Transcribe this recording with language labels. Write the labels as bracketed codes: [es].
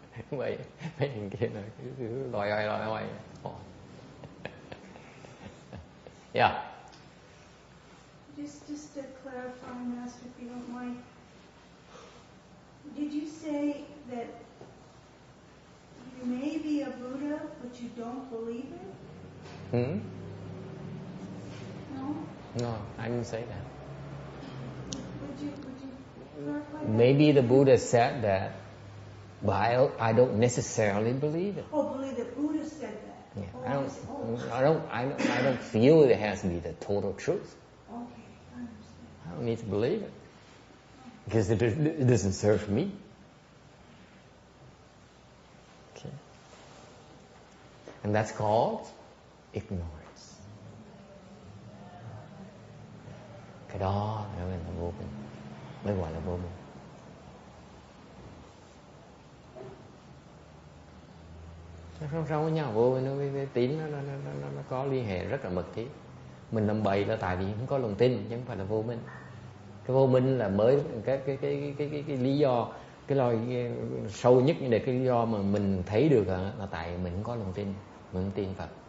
[vi] Vậy mấy thằng kia là cứ loay hoay. [en] Yeah. Just to clarify, Master, if you don't mind, did you say that you may be a Buddha, but you don't believe it? No, I didn't say that. Would you clarify that? Maybe the Buddha said that, but I don't necessarily believe it. Oh, believe that Buddha said that. Yeah, Oh, I don't feel it has to be the total truth. Okay, I understand. I don't need to believe it because it doesn't serve me. Okay, and that's called ignorance. [vi] Cái đó là vô minh, mới gọi là vô minh. Nó song song với nhau, vô minh với tín nó có liên hệ rất là mật thiết. Mình làm bậy là tại vì không có lòng tin, chứ không phải là vô minh. Cái vô minh là mới cái lý do, cái lo sâu nhất, như là cái lý do mà mình thấy được là tại mình không có lòng tin, mình không tin Phật.